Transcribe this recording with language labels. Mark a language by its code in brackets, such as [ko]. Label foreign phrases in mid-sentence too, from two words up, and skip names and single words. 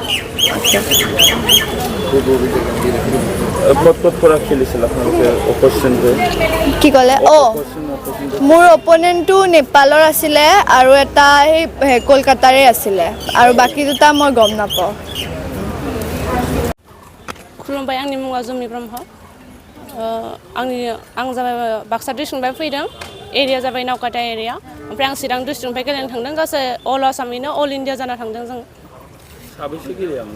[as] ক'ত পৰা খেলিছিল আপোনালোকে অপোনেণ্ট কি ক'লে মোৰ অপোনেণ্টটো নেপালৰ আছিলে আৰু এটা এই কলকাতাৰে আছিলে আৰু বাকি দুটা মই গম নাপাওঁ [brx] खुलुमबाय आंनि मुङा जुमि ब्रह्म आं जाबाय बाक्सा डिस्ट्रिक्टनिफ्राय फैदों एरिया जाबाय नावकाटा एरिया ओमफ्राय आं चिरां डिस्ट्रिक्टनिफ्राय गेलेनो थांदों गासै अल आसामनिनो अल इन्डिया जाना थांदों जों साबेसे गेलेयामोन